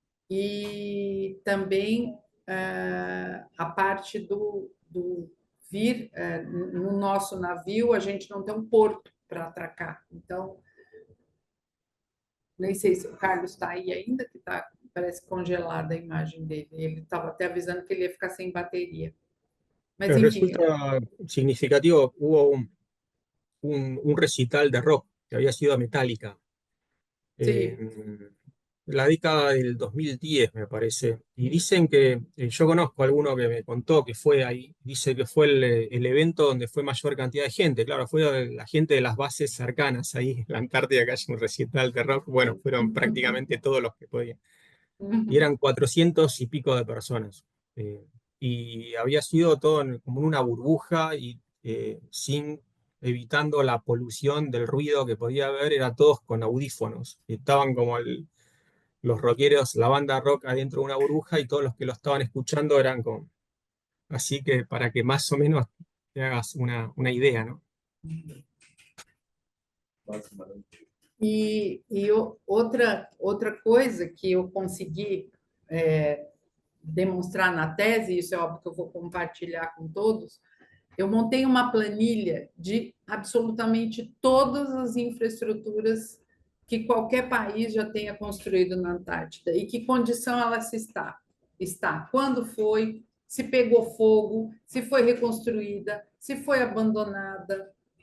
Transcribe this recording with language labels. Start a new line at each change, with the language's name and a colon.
Portuguese: E também a parte do vir no nosso navio, a gente não tem um porto para atracar. Então, nem sei se o Carlos está aí ainda, que está, parece congelada a imagem dele. Ele estava até avisando que ele ia ficar sem bateria. Mas, enfim.
Spanish: Resulta significativo, hubo un recital de rock que había sido Metallica en la década del 2010, me parece. Y dicen que, yo conozco a alguno que me contó que fue ahí, dice que fue el evento donde fue mayor cantidad de gente. Claro, fue la gente de las bases cercanas ahí en la Antártida, que hay un recital de rock. Bueno, fueron prácticamente todos los que podían. Y eran 400 y pico de personas. Y había sido todo como en una burbuja y evitando la polución del ruido que podía haber, era todos con audífonos. Estaban como los rockeros, la banda rock adentro de una burbuja y todos los que lo estaban escuchando eran como... Así que para que más o menos te hagas una idea, ¿no?
Portuguese: E outra coisa que eu consegui demonstrar na tese, isso é óbvio que eu vou compartilhar com todos, eu montei uma planilha de absolutamente todas as infraestruturas que qualquer país já tenha construído na Antártida e que condição ela está, quando foi, se pegou fogo, se foi reconstruída, se foi abandonada.